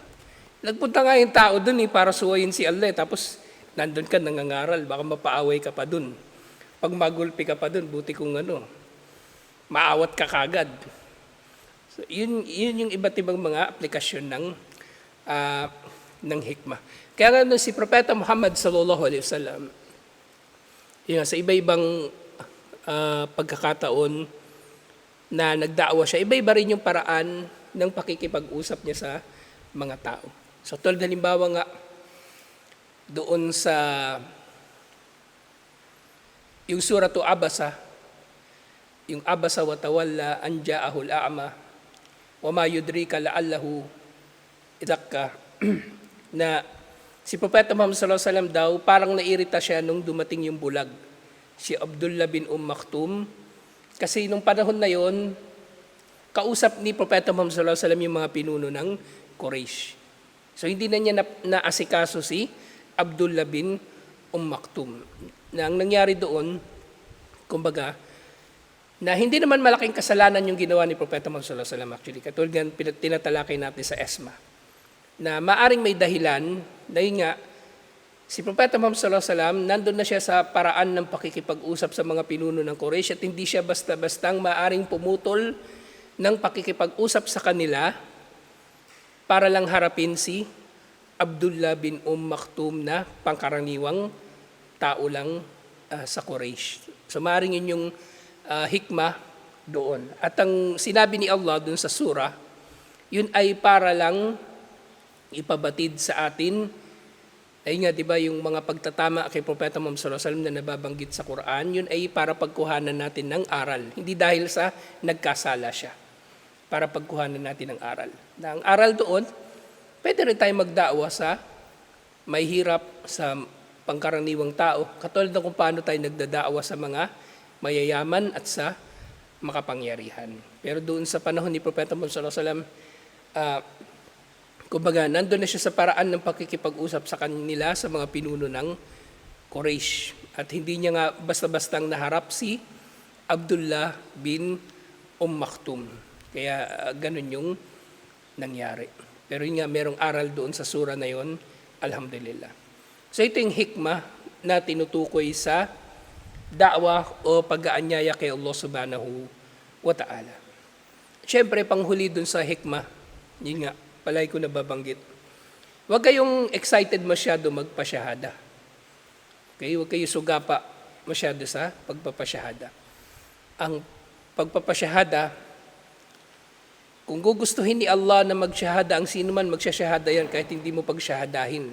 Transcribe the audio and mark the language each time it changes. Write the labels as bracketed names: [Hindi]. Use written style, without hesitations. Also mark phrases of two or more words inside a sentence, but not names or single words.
[Filipino] Nagpunta nga yung tao doon para suwayin si Allah, tapos nandun ka nangangaral, baka mapaaway ka pa doon. Pag magulpi ka pa doon, buti kung maawat ka kagad. So, yun yung iba't ibang mga aplikasyon ng hikmah. Kaya nga si Propeta Muhammad [Arabic] صلى الله عليه وسلم, [Filipino] Yun nga, sa iba-ibang pagkakataon na nagdaawa siya, iba-iba rin yung paraan ng pakikipag-usap niya sa mga tao. So tulad halimbawa nga, doon sa yung suratu Abasa, yung [Arabic] عبس وتولى أن جاءه الأعمى وما يدريك لعله يزكى [Filipino] na si Propeta Muhammad [Arabic] صلى الله عليه وسلم [Filipino] daw parang nairita siya nung dumating yung bulag, si Abdullah bin Maktum, kasi nung panahon na yon kausap ni Propeta Muhammad [Arabic] صلى الله عليه وسلم [Filipino] yung mga pinuno ng Quraysh. So hindi na niya naasikaso si Abdullah bin Maktum. Na ang nangyari doon, kumbaga, na hindi naman malaking kasalanan yung ginawa ni Propeta Muhammad [Arabic] صلى الله عليه وسلم [Filipino] actually. Katulad ng tinatalakay natin sa ESMA. Na maaring may dahilan, dahil nga, si Propeta Muhammad [Arabic] صلى الله عليه وسلم, [Filipino] nandun na siya sa paraan ng pakikipag-usap sa mga pinuno ng Quraysh at hindi siya basta-bastang maaring pumutol ng pakikipag-usap sa kanila para lang harapin si Abdullah bin Maktum na pangkaraniwang tao lang sa Quraysh. So maaaring yun yung hikmah doon. At ang sinabi ni Allah doon sa surah, yun ay para lang ipabatid sa atin. Ay nga, di ba, yung mga pagtatama kay Propeta Muhammad [Arabic] صلى الله عليه وسلم [Filipino] na nababanggit sa Quran, yun ay para pagkuhanan natin ng aral. Hindi dahil sa nagkasala siya. Para pagkuhanan natin ng aral. Na ang aral doon, pwede rin tayo magdaawa sa may hirap, sa pangkaraniwang tao, katulad ng kung paano tayo nagdadaawa sa mga mayayaman at sa makapangyarihan. Pero doon sa panahon ni Propeta Muhammad [Arabic] صلى الله عليه وسلم, [Filipino] kumbaga, nandun na siya sa paraan ng pakikipag-usap sa kanila sa mga pinuno ng Quraysh. At hindi niya nga basta-bastang naharap si Abdullah bin Maktum. Kaya ganun yung nangyari. Pero yun nga, merong aral doon sa sura na yon, alhamdulillah. So ito yung hikmah na tinutukoy sa da'wa o pag-aanyaya kay Allah [Arabic] سبحانه وتعالى. [Filipino] Siyempre, panghuli dun sa hikmah, yun nga, palagi ko nababanggit. Huwag kayong excited masyado magpasyahada. Okay? Huwag kayo sugapa masyado sa pagpapasyahada. Ang pagpapasyahada, kung gugustuhin ni Allah na magsyahada, ang sino man magsyashahada yan kahit hindi mo pagsyahadahin.